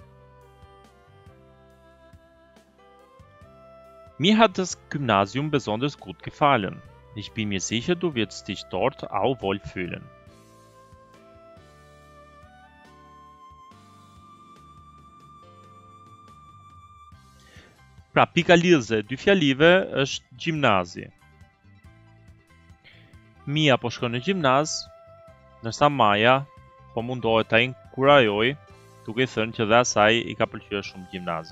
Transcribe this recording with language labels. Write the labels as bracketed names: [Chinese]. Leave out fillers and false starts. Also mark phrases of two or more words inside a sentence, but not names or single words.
[German] Mir hat das Gymnasium besonders gut gefallen. Ich bin mir sicher, du wirst dich dort auch wohlfühlen. [Albanian] Pra, pika lidhëse e dy fjalive është gjimnazi. Mia po shkon në gjimnaz, ndërsa Maja po mundohet ta inkurajojë, duke thënë që dhe asaj I ka pëlqyer shumë gjimnazi.